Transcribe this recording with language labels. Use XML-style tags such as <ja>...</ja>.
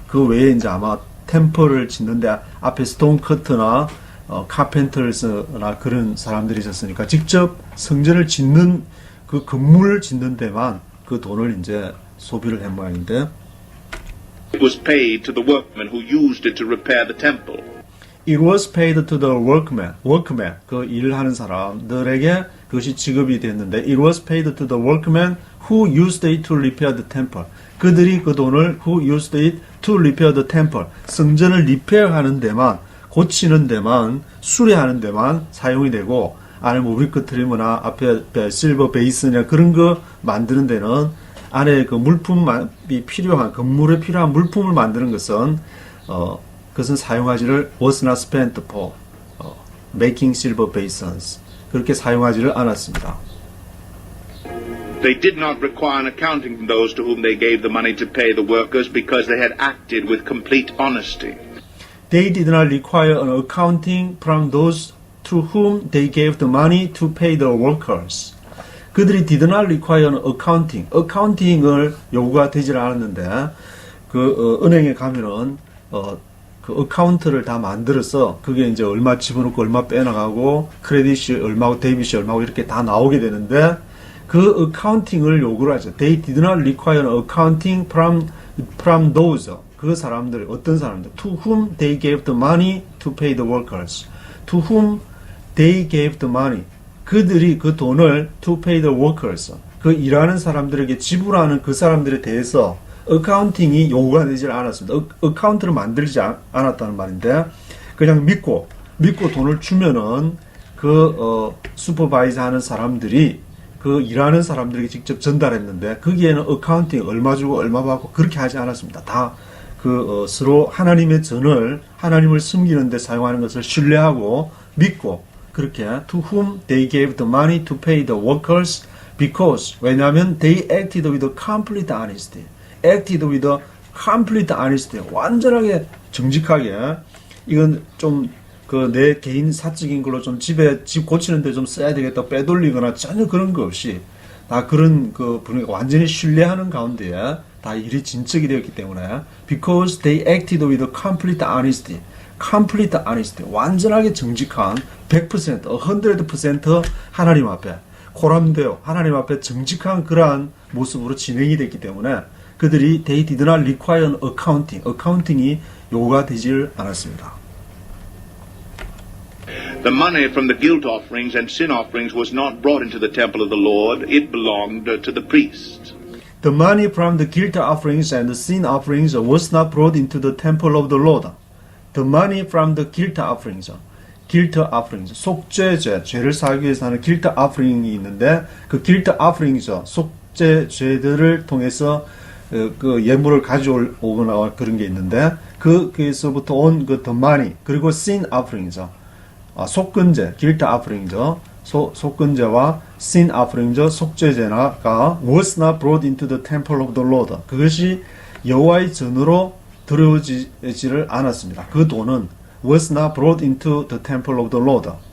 <ko>그 외에 이제 아마 템플을 짓는데 앞에 스톤 커트나 카펜터스나 그런 사람들이 있었으니까 직접 성전을 짓는 그 건물을 짓는 데만 그 돈을 이제 소비를 한 모양인데</ko> <en>It was paid to the workmen who used it to repair the temple. It was paid to the workmen,</en> <ko>그 일을 하는 사람들에게 그것이 지급이 됐는데</ko> <en>it was paid to the workmen who used it to repair the temple.</en> <ko>그들이 그 돈을</ko> <en>who used it to repair the temple.</en> <ko>성전을 리페어하는 데만, 고치는 데만, 수리하는 데만 사용이 되고 아니면 위크 트리머나 앞에 실버 베이스나 그런 거 만드는 데는 안에 그 물품이 필요한, 건물에 필요한 물품을 만드는 것은, 그것은 사용하지를</ko> <en>was not spent for making silver basins.</en> <ko>그렇게 사용하지를 않았습니다.</ko> <en>They did not require an accounting from those to whom they gave the money to pay the workers because they had acted with complete honesty. They did not require an accounting from those to whom they gave the money to pay the workers.</en> <ko>그들이</ko> <en>did not require an accounting.</en> <ko>accounting을 요구가 되질 않았는데, 은행에 가면은, 그 어카운트를 다 만들어서, 그게 이제 얼마 집어넣고 얼마 빼나가고, 크레딧이 얼마고 데이빗이 얼마고 이렇게 다 나오게 되는데, 그 accounting을 요구를 하죠.</ko> <en>They did not require an accounting from those.</en> <ko>그 사람들, 어떤 사람들,</ko> <en>to whom they gave the money to pay the workers. To whom they gave the money.</en> <ko>그들이 그 돈을</ko> <en>to pay the workers.</en> <ko>그 일하는 사람들에게 지불하는 그 사람들에 대해서 어카운팅이 요구가 되질 않았습니다. 어카운트를 만들지 않았다는 말인데, 그냥 믿고 돈을 주면은 슈퍼바이저 하는 사람들이 그 일하는 사람들에게 직접 전달했는데, 거기에는 어카운팅 얼마 주고 얼마 받고 그렇게 하지 않았습니다. 다 서로 하나님의 전을, 하나님을 섬기는 데 사용하는 것을 신뢰하고 믿고, 그렇게</ko> <en>to whom they gave the money to pay the workers because,</en> <ko>왜냐하면</ko> <en>they acted with complete honesty. acted with complete honesty.</en> <ko>완전하게 정직하게. 이건 좀 내 개인 사적인 걸로 좀 집 고치는데 좀 써야 되겠다 빼돌리거나 전혀 그런 거 없이 다 그런 분위기가 완전히 신뢰하는 가운데에 다 일이 진척이 되었기 때문에</ko> <en>because they acted with complete honesty. complete honesty.</en> <ko>완전하게 정직한 100%, 100% 하나님 앞에 코람되어 하나님 앞에 정직한 그러한 모습으로 진행이 됐기 때문에 그들이</ko> <en>they did not require an accounting.</en> <ko>accounting이 요구가 되질 않았습니다.</ko> <en>The money from the guilt offerings and sin offerings was not brought into the temple of the Lord. It belonged to the priests. The money from the guilt offerings and the sin offerings was not brought into the temple of the Lord. The money from the guilt offerings,</en> <ko>속죄죄, 죄를 사하기 위해서 하는 guilt offering이 있는데, 그 guilt offerings, 속죄죄들을 통해서 그 예물을 가져오거나 그런 게 있는데, 거기서부터 온 the money, 그리고 sin offerings, 속건제, guilt offerings, 속건제와 sin offerings, 속죄제가</ko> <en>was not brought into the temple of the Lord.</en> <ko>그것이 여호와의 전으로 들어오지를 않았습니다. 그 돈은</ko> <en>was not brought into the temple of the Lord.</en>